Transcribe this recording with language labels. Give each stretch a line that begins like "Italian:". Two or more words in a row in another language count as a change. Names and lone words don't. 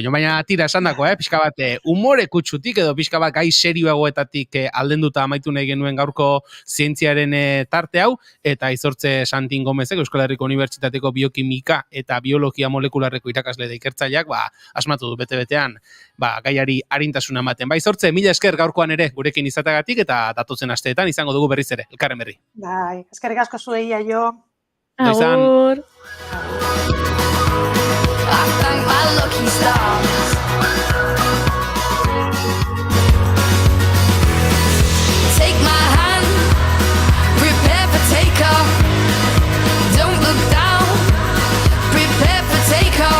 Basque: Jo, baina tira esandako, pixka bat umore kutsutik edo pixka bat gai serioagoetatik aldenduta amaitu nahi genuen gaurko zientziaren tarte hau, eta Izortze Santin Gomezek Euskal Herriko Unibertsitateko biokimika eta biologia molekularreko irakasle da ikertzaileak, asmatu du bete-betean, gaiari arintasuna ematen. Izortze, mila esker gaurkoan ere gurekin izatagatik eta datotzen asteetan izango dugu berriz ere, elkarren berri. Bai, eskerrik asko zuei jo. Agur.
English: I thank my lucky stars. Take my hand, prepare for takeoff. Don't look down, prepare for takeoff.